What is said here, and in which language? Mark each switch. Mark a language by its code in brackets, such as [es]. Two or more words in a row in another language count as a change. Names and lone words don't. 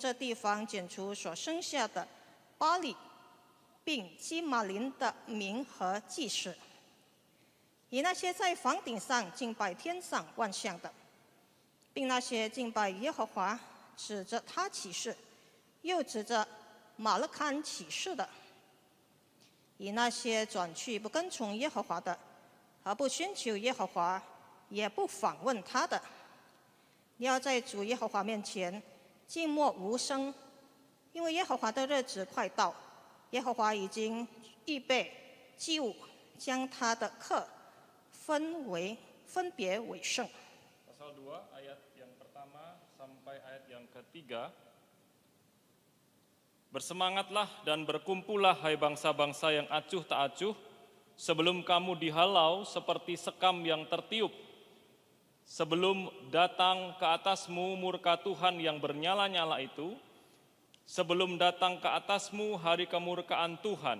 [zh] 这地方剪除所生下的巴力并基马林的民和祭司，以那些在房顶上敬拜天上万象的，并那些敬拜耶和华指着他起誓，又指着马勒坎起誓的，以那些转去不跟从耶和华的，和不寻求耶和华，也不访问他的，你要在主耶和华面前静默无声，因为耶和华的日子快到，耶和华已经预备祭物，将他的课分别为圣。 [id] Pasal 2 ayat yang pertama sampai ayat yang ketiga. Bersemangatlah dan berkumpullah hai bangsa-bangsa yang acuh tak acuh, sebelum kamu dihalau seperti sekam yang tertiup. Sebelum datang ke atasmu murka Tuhan yang bernyala-nyala itu, sebelum datang ke atasmu hari kemurkaan Tuhan.